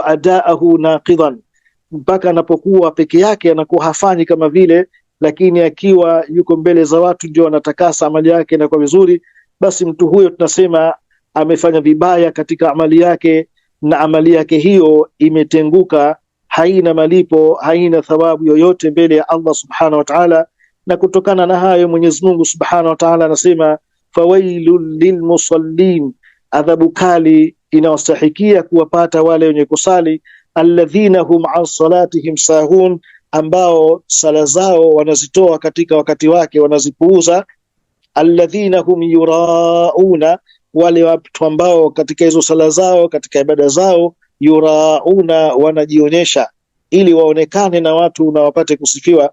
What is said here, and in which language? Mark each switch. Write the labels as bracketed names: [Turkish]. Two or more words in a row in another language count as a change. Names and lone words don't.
[Arabic] أداه ناقصا, [Swahili] mpaka anapokuwa peke yake anakuwa hafanyi kama vile, lakini akiwa yuko mbele za watu ndio anatakasa amali yake na kwa vizuri, basi mtu huyo tunasema amefanya vibaya katika amali yake, na amali yake hiyo imetenguka, haina malipo, haina thawabu yoyote mbele ya Allah [Arabic] سبحانه وتعالى. [Swahili] Na kutokana na hayo Mwenyezi Mungu [Arabic] سبحانه وتعالى [Swahili] anasema [Arabic] فويل للمصلين, [Swahili] adhabu kali inawastahikia kuwapata wale wenye kusali, [Arabic] الذين هم عن صلاتهم ساهون, [Swahili] ambao sala zao wanazitoa katika wakati wake, wanazipuuza. [Arabic] الذين هم يراءون, [Swahili] wale watu ambao katika hizo sala zao, katika ibada zao, yurauna, wanajionyesha ili waonekane na watu na wapate kusifiwa.